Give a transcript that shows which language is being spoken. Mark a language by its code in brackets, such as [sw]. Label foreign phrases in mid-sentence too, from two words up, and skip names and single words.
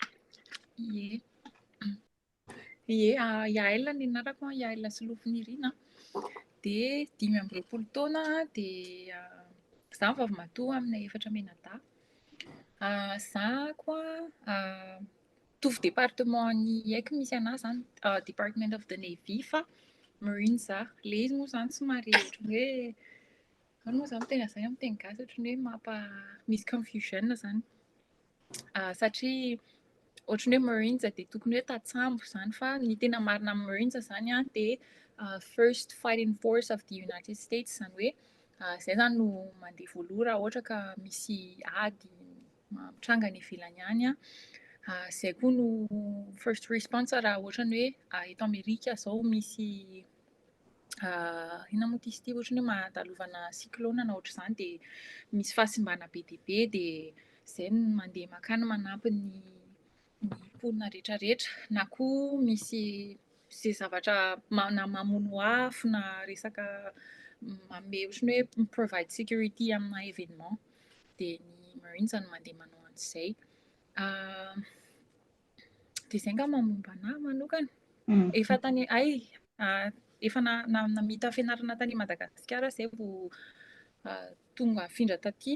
[mg] IAL ny anarako IAL Solofinirina dia 25 taona dia za vavy matoa amin'ny 4 menada. Za koa tovy département-ny IAIK misy anahy zany [en] Department of the Navy [mg] fa Marine za. Le izy moa zany somary ohatran'ny hoe ano moa zany tena izay amin'ny teny gasy ohatran'ny hoe misy confusion zany satria ohatran'ny hoe Marines dia tokony hoe tatsambo zany fa ny tena marina amin'ny Marines zany dia [en] first fighting force of the United States [mg] zany hoe izay zany no mandeha voaloha raha ohatra ka misy ady mitranga ny ivelany any izay koa no [en] first response [mg] raha ohatran'ny hoe eto Amerika izao misy inona moa izy ity ohatran'ny hoe mahadalovana cyclone na ohatr'izany dia misy fahasimbana be dia be dia izay no mandeha makany manampy ny mponina rehetrarehetra na koa misy izay zavatra na mamono afo na resaka manome ohatran'ny hoe [en] provide security [mg] amina événement dia ny Marines no mandeha manao an'izay. Dia izay angamba momba anahy manokana. Efa tany efa namita fianarana tany Madagasikara izay vao tonga nifindra taty.